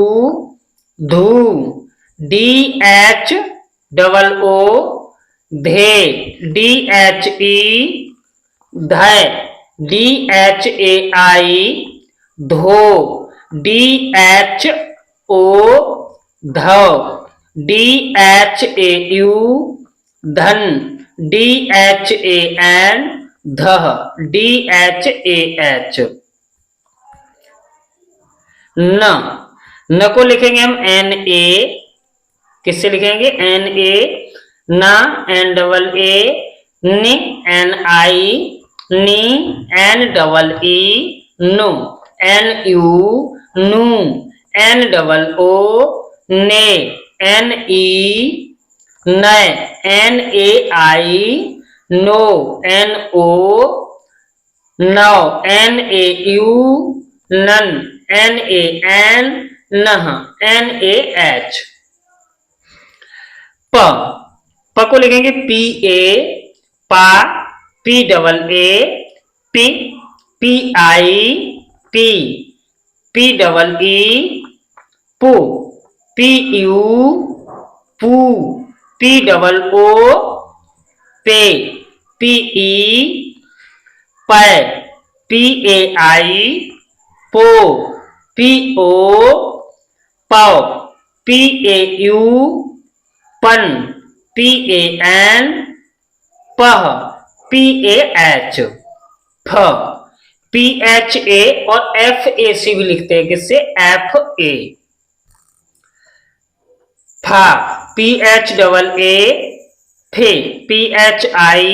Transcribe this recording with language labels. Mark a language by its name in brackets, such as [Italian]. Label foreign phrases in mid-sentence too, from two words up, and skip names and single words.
[English] धू, D H double O, धे, D H E, धै, D H A I, धो, D H O, धौ, D H A U, धन, D H A N, धह, D H A H। [Hindi] न, न को लिखेंगे हम [English] N A, [Hindi] किससे लिखेंगे? [English] N A, ना, N double A, नि, N I, नी, N double E, नु, N U, नू, N double O, ने, N E, नै, N A I, नो, N O, नौ, N A U, नन, N A N, नह, N A H। [Hindi] प, प को लिखेंगे [English] P A, [Hindi] पा, [English] P double A, [Hindi] पी, [English] P I, पी, P double E, पू, P U, पू, P double O, पे, P E, पै, P A I, पो, P O, पौ, P A U, पन, P A N, पह, P A H. [Hindi] फ, [English] P H A [Hindi] और [English] F A C [Hindi] भी लिखते हैं, किससे? [English] F A. फा, P H double A, फे, P H I,